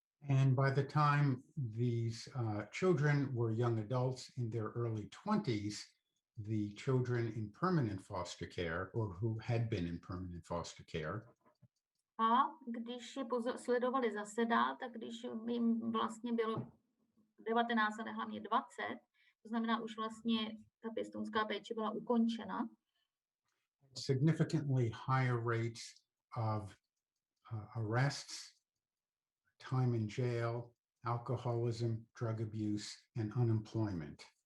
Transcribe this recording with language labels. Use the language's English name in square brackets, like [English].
[English] And by the time these children were young adults in their early 20s, the children in permanent foster care, or who had been in permanent foster care, [Czech] a když je sledovali zase dál, tak když jim vlastně bylo 19, ale hlavně 20, to znamená už vlastně ta pěstounská péče byla ukončena, [English] significantly higher rates of arrests, time in jail, alcoholism, drug abuse, and unemployment.